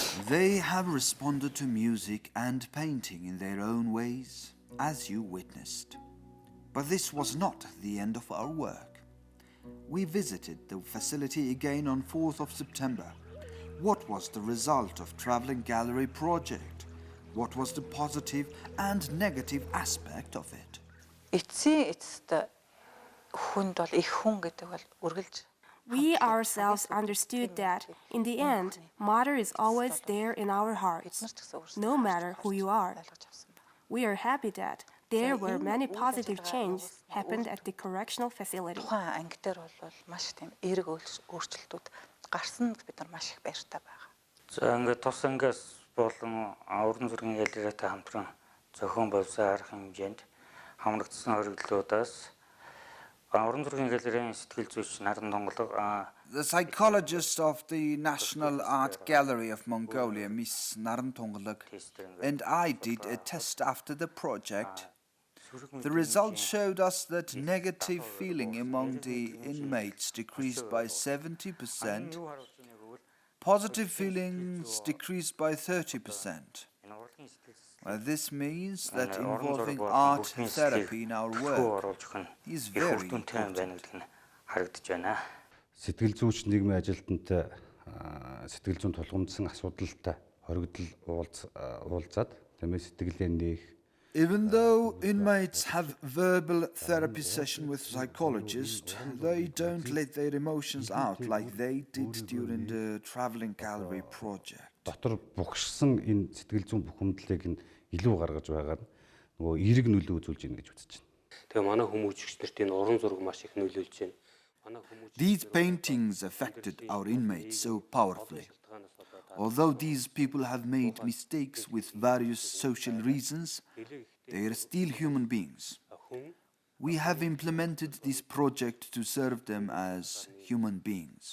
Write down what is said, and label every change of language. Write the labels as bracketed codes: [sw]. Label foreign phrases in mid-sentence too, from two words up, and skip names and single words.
[en] They have responded to music and painting in their own ways, as you witnessed. But this was not the end of our work. We visited the facility again on 4th of September. What was the result of Traveling Gallery project? What was the positive and negative aspect of it? [mn] Эцсийн эцэст хүнд бол их хүн гэдэг бол үргэлж [en] We ourselves understood that, in the end, Mother is always there in our hearts, no matter who you are. We are happy that there were many positive changes happened at the correctional facility. [mn] тухайн анги дээр бол маш тийм эерэг өөрчлөлтүүд гарсан бид нар маш их баяртай байгаа. За ингээд тус ангиас болон уран зургийн галерейтай хамтран зохион болсон арга хэмжээнд хамрагдсан хоригдлуудаас уран зургийн галерейн сэтгэл зүйч Наран Тонголго [en] The psychologist of the National Art Gallery of Mongolia, Miss Narn Tonglag, and I did a test after the project. The results showed us that negative feeling among the inmates decreased by 70%, positive feelings decreased by 30%. This means that involving art therapy in our work is very important. [mn] Сэтгэл зүйч нийгмийн ажилтнтай сэтгэл зүйн тулгамдсан асуудалтай хоригдол уулзаад тиймээ сэтгэлээ нээх. [en] Even though inmates have verbal therapy session with psychologists, they don't let their emotions out like they did during the Traveling Gallery project. [mn] Дотор бугшсан энэ сэтгэл зүйн бухимдлыг нь илүү гаргаж байгаа нь нөгөө эерэг нөлөө үзүүлж байна гэж үзэж байна. Тэгээ манай хүмүүжигч нарт энэ уран зураг маш их нөлөөлж байна. [en] These paintings affected our inmates so powerfully. Although these people have made mistakes with various social reasons, they are still human beings. We have implemented this project to serve them as human beings.